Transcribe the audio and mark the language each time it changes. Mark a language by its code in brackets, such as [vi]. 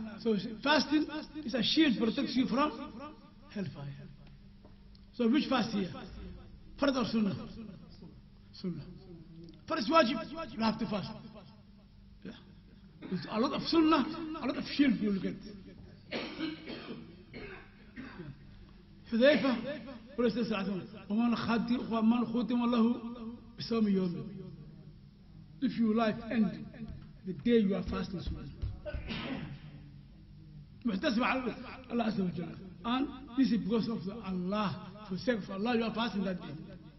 [en] So fasting is a shield, protects you from hellfire. So which fast here? Farad or Sunnah? Sunnah. First wajib, you have to fast. Yeah. There's a lot of sunnah, a lot of shirk you'll get. [ar] حذيفة ورسول الله صلى الله عليه وسلم ومن ختم الله بصوم يوم. [en] If your life ends the day you are fasting, [ar] محتسب على الله عز وجل. [en] And this is because of Allah. For the sake of Allah, you are fasting that day.